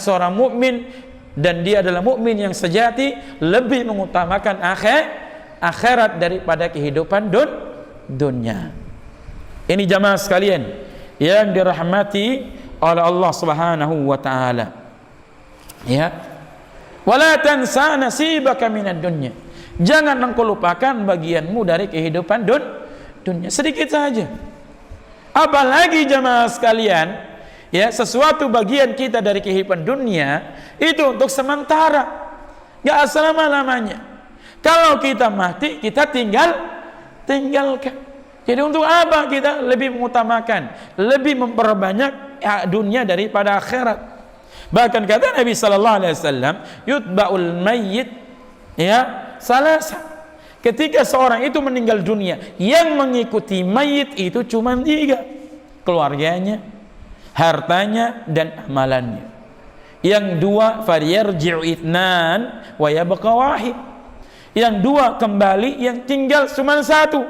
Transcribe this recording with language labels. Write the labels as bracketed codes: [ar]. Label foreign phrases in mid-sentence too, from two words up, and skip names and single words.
[id] Seorang mukmin, dan dia adalah mukmin yang sejati, lebih mengutamakan akhirat daripada kehidupan dunia. Ini jamaah sekalian yang dirahmati oleh Allah [ar] سبحانه وتعالى. [id] Ya. [ar] ولا تنس نصيبك من الدنيا. [id] Jangan engkau lupakan bagianmu dari kehidupan dunia, sedikit saja. Apalagi jamaah sekalian, ya, sesuatu bagian kita dari kehidupan dunia itu untuk sementara, enggak selama-lamanya. Kalau kita mati, kita tinggalkan. Jadi untuk apa kita lebih mengutamakan, lebih memperbanyak dunia daripada akhirat? Bahkan kata Nabi [ar] صلى الله عليه وسلم, يتبع الميت يا ثلاثة. [id] Ketika seorang itu meninggal dunia, yang mengikuti mayit itu cuma 3: keluarganya, hartanya, dan amalannya. [ar] Yang 2 فيرجع اثنان ويبقى واحد. [id] Yang 2 kembali, yang tinggal cuma 1.